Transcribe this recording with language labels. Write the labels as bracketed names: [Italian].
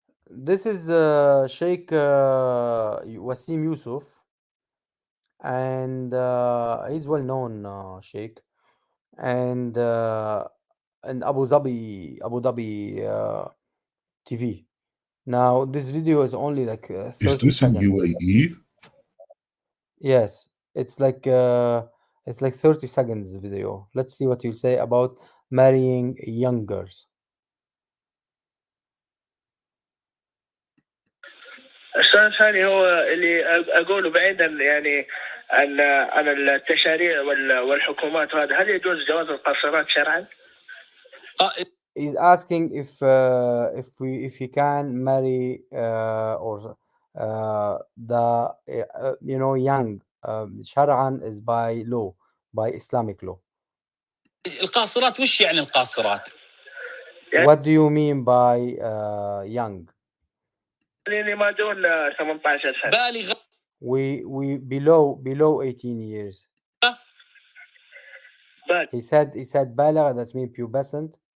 [English] This is Sheikh Wasim Yusuf, and he's well known Sheikh, and Abu Dhabi TV. Now this video is only like Is 30 this in seconds. UAE? Yes, it's like 30 seconds video. Let's see what you'll say about marrying young girls. [Arabic] السؤال الثاني هو اللي أقوله بعيدا يعني عن التشاريع والحكومات وهذا، هل يجوز جواز القاصرات شرعا؟ [English] He's asking if he can marry or the young شرعا is by law, by Islamic law. [Arabic] القاصرات وش يعني القاصرات؟ [English] What do you mean by young? [Arabic] يعني ما دون 18 سنة. بالغ. [English] We below 18 years. He said بالغ, that means pubescent.